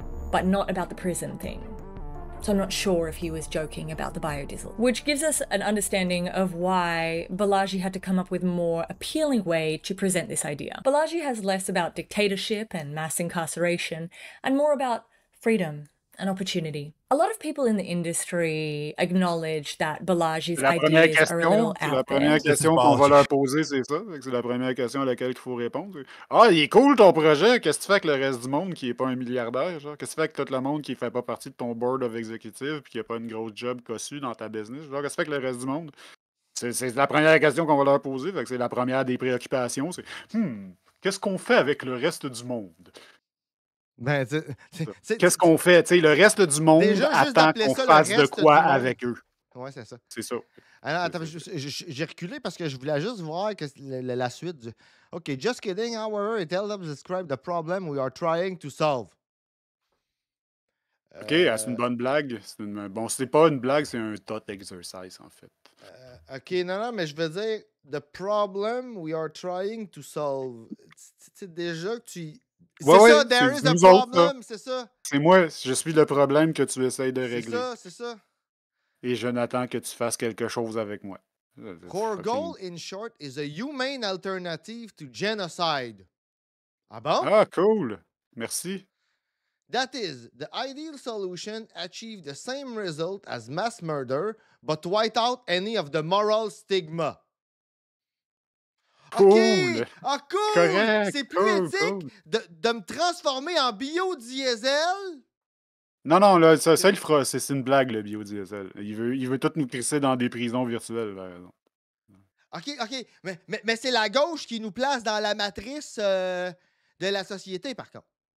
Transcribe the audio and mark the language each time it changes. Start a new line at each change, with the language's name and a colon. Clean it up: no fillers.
English: But not about the prison thing. So I'm not sure if he was joking about the biodiesel, which gives us an understanding of why Balaji had to come up with a more appealing way to present this idea. Balaji has less about dictatorship and mass incarceration and more about freedom and opportunity. A lot of people in the industry acknowledge that Balaji's ideas are a little out
French: La première question qu'on va leur poser, c'est ça. C'est la première question à laquelle il faut répondre. Ah, il est cool ton projet. Qu'est-ce que tu fais avec le reste du monde qui n'est pas un milliardaire? Genre? Qu'est-ce que tu fais avec tout le monde qui ne fait pas partie de ton
English: board of executive
French: et qui n'a pas une grosse job cossue dans ta business? Genre, qu'est-ce que tu fais avec le reste du monde? C'est la première question qu'on va leur poser. Fait que c'est la première des préoccupations. C'est qu'est-ce qu'on fait avec le reste du monde? Ben, qu'est-ce qu'on fait? T'sais, le reste du monde attend qu'on fasse de quoi avec eux. Oui, c'est ça. C'est ça. Alors, attends, j'ai reculé parce que je voulais juste voir que la suite du.
English: OK, just kidding, however, it helps describe the problem we are trying to solve.
French: OK, c'est une bonne blague. Bon, c'est pas une blague, c'est un
English: thought exercise,
French: en fait. OK, non, mais je veux dire,
English: the problem we are trying to solve.
French: Tu sais, déjà que tu. C'est ça,
English: there is a problem,
French: c'est ça. C'est moi, je suis le problème que tu essayes de régler. C'est ça. Et je n'attends que tu fasses quelque chose avec moi.
English: Core goal, in short, is a humane alternative to genocide.
French: Ah bon? Ah, cool. Merci.
English: That is, the ideal solution achieves the same result as mass murder, but without any of the moral stigma.
French: Cool. OK! Ah, cool! Correct. C'est plus éthique de me transformer en biodiesel? Non, là, ça il fera. C'est une blague, le biodiesel. Il veut tout nous crisser dans des prisons virtuelles, par exemple. OK. Mais c'est la gauche qui nous place dans la matrice de la société, par contre.